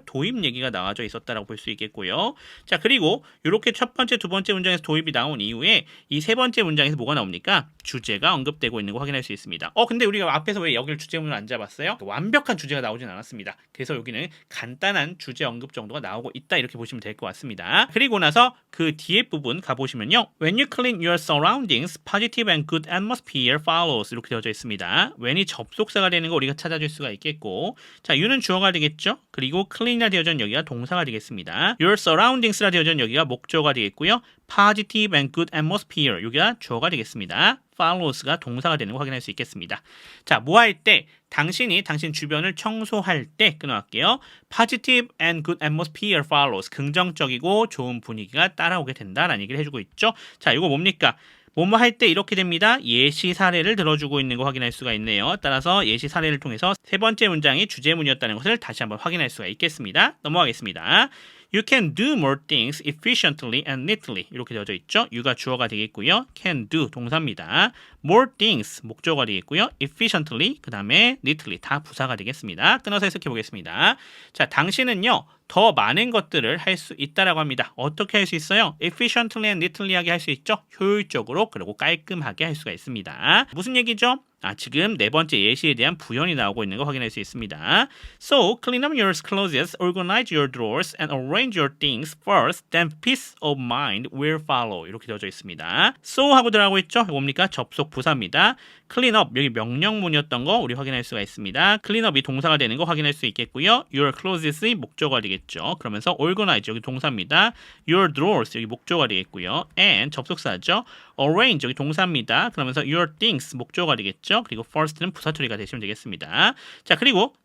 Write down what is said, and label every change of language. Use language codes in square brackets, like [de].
[ko] 도입 얘기가 나와져 있었다라고 볼 수 있겠고요. 자, 그리고 이렇게 첫 번째, 두 번째 문장에서 도입이 나온 이후에 이 세 번째 문장에서 뭐가 나옵니까? 주제가 언급되고 있는 거 확인할 수 있습니다. 근데 우리가 앞에서 왜 여기를 주제문을 안 잡았어요? 완벽한 주제가 나오진 않았습니다. 그래서 여기는 간단한 주제 언급 정도가 나오고 있다 이렇게 보시면 될 것 같습니다. 그리고 나서 그 뒤에 부분 가보시면요. [en] When you clean your surroundings, positive and good atmosphere follows [ko] 이렇게 되어져 있습니다. when이 접속사가 되는 거 우리가 찾아줄 수가 있겠고, 자, you는 주어가 되겠죠. 그리고 clean이라 되어져 있는 여기가 동사가 되겠습니다. [en] your surroundings [ko] 라 되어져 있는 여기가 목적어가 되겠고요. [en] positive and good atmosphere [ko] 여기가 주어가 되겠습니다. follows가 동사가 되는 거 확인할 수 있겠습니다. 자, 뭐 할 때? 당신이 당신 주변을 청소할 때 끊어갈게요. [en] positive and good atmosphere follows [ko] 긍정적이고 좋은 분위기가 따라오게 된다라는 얘기를 해주고 있죠. 자, 이거 뭡니까? 뭐뭐 할 때 이렇게 됩니다. 예시 사례를 들어주고 있는 거 확인할 수가 있네요. 따라서 예시 사례를 통해서 세 번째 문장이 주제문이었다는 것을 다시 한번 확인할 수가 있겠습니다. 넘어가겠습니다. [en] You can do more things efficiently and neatly [ko] 이렇게 되어져 있죠. you가 주어가 되겠고요. can do 동사입니다. [en] more things [ko] 목적어가 되겠고요. efficiently 그 다음에 neatly 다 부사가 되겠습니다. 끊어서 해석해 보겠습니다. 자, 당신은요. 더 많은 것들을 할 수 있다라고 합니다. 어떻게 할 수 있어요? [en] efficiently and neatly [ko] 하게 할 수 있죠. 효율적으로 그리고 깔끔하게 할 수가 있습니다. 무슨 얘기죠? 지금 네 번째 예시에 대한 부연이 나오고 있는 거 확인할 수 있습니다. [en] So, clean up your closets, organize your drawers, and arrange your things first, then peace of mind will follow. [ko] 이렇게 되어져 있습니다. So 하고 들어가고 있죠? 이거 뭡니까? 접속 부사입니다. [en] clean up, [ko] 여기 명령문이었던 거 우리 확인할 수가 있습니다. clean up이 동사가 되는 거 확인할 수 있겠고요. [en] your closets [ko] 이 목적어가 되겠죠. 그러면서 organize, 여기 동사입니다. [en] your drawers, [ko] 여기 목적어가 되겠고요. and 접속사죠. arrange, 여기 동사입니다. 그러면서 [en] your things, [ko] 목적어가 되겠죠. 그리고 first는 부사 처리가 되시면 되겠습니다. 자, 그리고